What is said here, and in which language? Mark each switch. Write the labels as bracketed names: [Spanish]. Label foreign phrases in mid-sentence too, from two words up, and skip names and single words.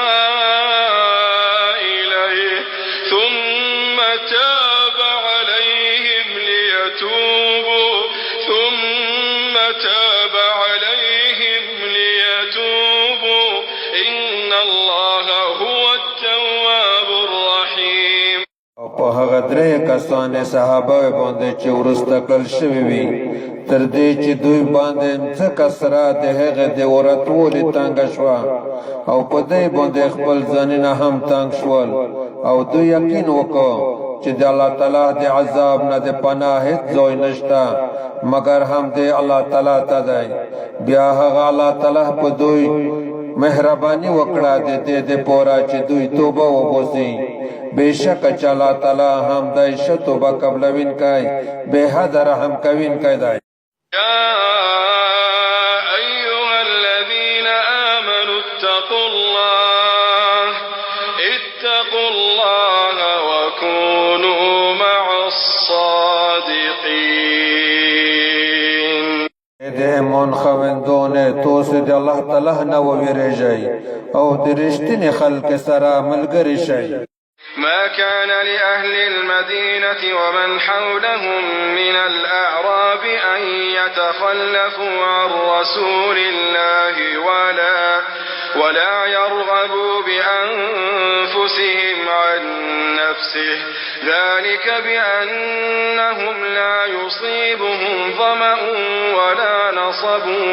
[Arabic] إليه ثم تاب عليهم ليتوبوا إن الله هو التواب الرحيم. [Pashto] په هغه درې کسانې صحابه باندې چې وروسته کړل شوي وي تر دې چې دوی باندې ځکه سره د هغې د ورتولې تنګه شوه او په دې باندې خپل ځانونه هم تنګ شول او دوی یقین وکړ چې د الله تعالی د عذاب نه د پناه هیڅ ځای نشته مګر هم د الله تعالی ته دی. بیا هغه الله تعالی په دوی مهرباني وکړه د دې دپاره چې دوی توبه وباسي. بېشکه چې الله تعالی هم دی ښه توبه قبلوونکی بې حده رحم کوونکی دی. [Arabic] يا أيها الذين آمنوا اتقوا الله وكونوا مع الصادقين. [Pashto] د ایمان خاوندانو تاسو د الله تعالی نه وویریږئ او د رښتینې خلکو سره ملګري شئ. [Arabic] ما كان لأهل المدينة ومن حولهم من الأعراب أن يتخلفوا عن رسول الله ولا يرغبوا بأنفسهم عن نفسه ذلك بأنهم لا يصيبهم ظمأ ولا نصب